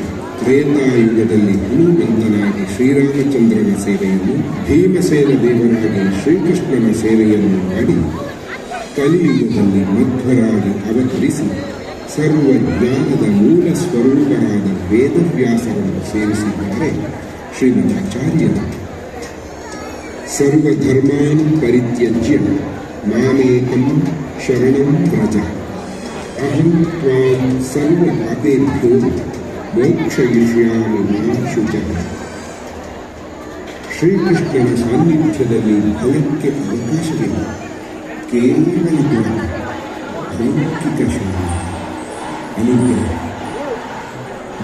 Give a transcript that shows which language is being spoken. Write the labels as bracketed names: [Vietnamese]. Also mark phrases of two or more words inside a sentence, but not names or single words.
[Kannada] ತ್ರೇತಾಯುಗದಲ್ಲಿ ಹನುಮಂತನಾಗಿ ಶ್ರೀರಾಮಚಂದ್ರನ ಸೇವೆಯನ್ನು, ಭೀಮಸೇನ ದೇವರಾಗಿ ಶ್ರೀಕೃಷ್ಣನ ಸೇವೆಯನ್ನು ಮಾಡಿ ಕಲಿಯುಗದಲ್ಲಿ ಮಧ್ವರಾಗಿ ಅವತರಿಸಿ ಸರ್ವಜ್ಞಾನದ ಮೂಲ ಸ್ವರೂಪರಾದ ವೇದವ್ಯಾಸರನ್ನು ಸೇವಿಸಿದ್ದಾರೆ ಶ್ರೀಮದಾಚಾರ್ಯರು. [Sanskrit] ಸರ್ವಧರ್ಮಾನ್ ಪರಿತ್ಯಜ್ಯ ಮಾಮೇಕಂ ಶರಣಂ ವ್ರಜ, ಅಹಂ ತ್ವಾಂ ಸರ್ವ ಪಾಪೇಭ್ಯೋ ಮೋಕ್ಷಯಿಷ್ಯಾಮಿ ಮಾ ಶುಚಃ. [Kannada] ಶ್ರೀಕೃಷ್ಣನ ಸಾನ್ನಿಧ್ಯದಲ್ಲಿ ಭಯಕ್ಕೆ ಅವಕಾಶವಿಲ್ಲ. ಕೇವಲ ಗುಣ, ಲೌಕಿಕ ಶಾಂತಿ, ಅನುಗ್ರಹ.